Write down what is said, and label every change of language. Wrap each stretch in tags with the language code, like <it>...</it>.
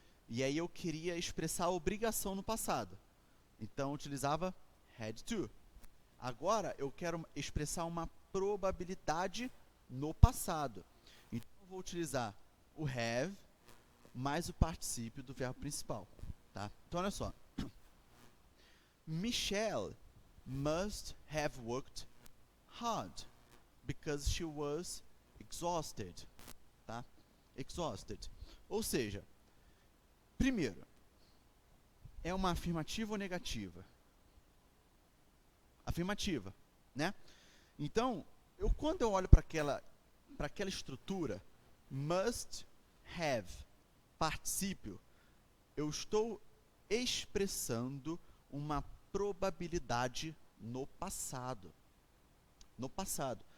<pt>E aí eu queria expressar a obrigação no passado. Então, eu utilizava had to. Agora, eu quero expressar uma probabilidade no passado. Então, eu vou utilizar o have mais o particípio do verbo principal. Tá? Então, olha só.</pt> <en>Michelle must have worked hard because she was exhausted.</en> <pt>Tá? Exhausted. Ou seja, primeiro, é uma afirmativa ou negativa? Afirmativa, né? Então, quando eu olho para aquela estrutura, must have, particípio, eu estou expressando uma probabilidade no passado. No passado.</pt>